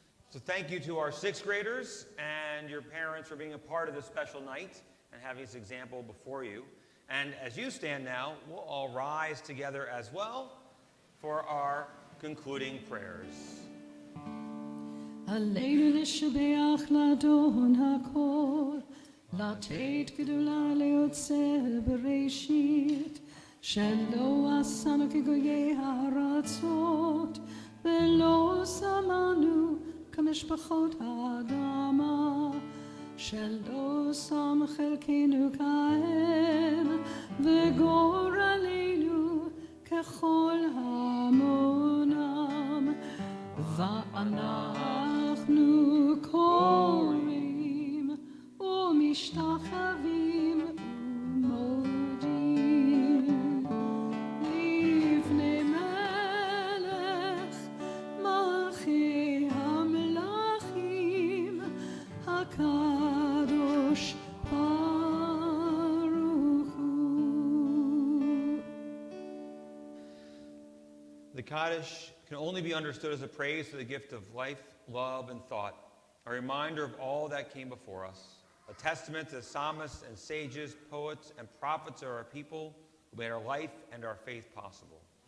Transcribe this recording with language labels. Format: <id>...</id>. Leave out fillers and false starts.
<en>So thank you to our sixth graders and your parents for being a part of this special night and having this example before you. And as you stand now, we'll all rise together as well for our concluding prayers.</en> <he>עלינו לשבח לאדון הכל, לתת גדולה ליוצר בראשית, שלא עשנו כגויי הארצות, ולא שמנו כמשפחות האדמה, שלא שם חלקנו כהם, וגורלנו ככל המונם, ואנחנו קוראים ומשתחווים ומודים לפני מלך מלכי המלכים הקדוש ברוך הוא.</he> <en>The Kaddish can only be understood as a praise for the gift of life, love, and thought, a reminder of all that came before us, a testament to the psalmists and sages, poets, and prophets of our people who made our life and our faith possible.</en>